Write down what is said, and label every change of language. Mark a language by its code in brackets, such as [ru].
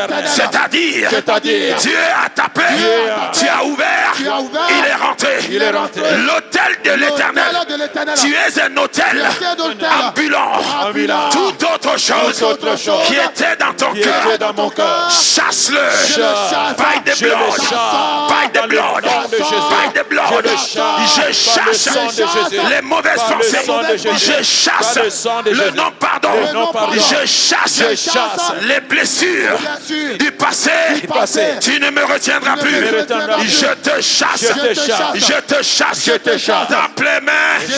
[fr] C'est-à-dire Dieu a tapé, tu as ouvert, il est rentré. L'hôtel de l'Éternel, tu es un hôtel ambulant. Toute autre chose qui était dans ton cœur, chasse-le. [en] By the blood, by the blood, by the blood. [fr] Je chasse les mauvaises pensées. Je chasse le non-pardon. Je chasse les blessures du passé. Tu ne me retiendras plus. Je te chasse. Je te chasse. Tape les mains.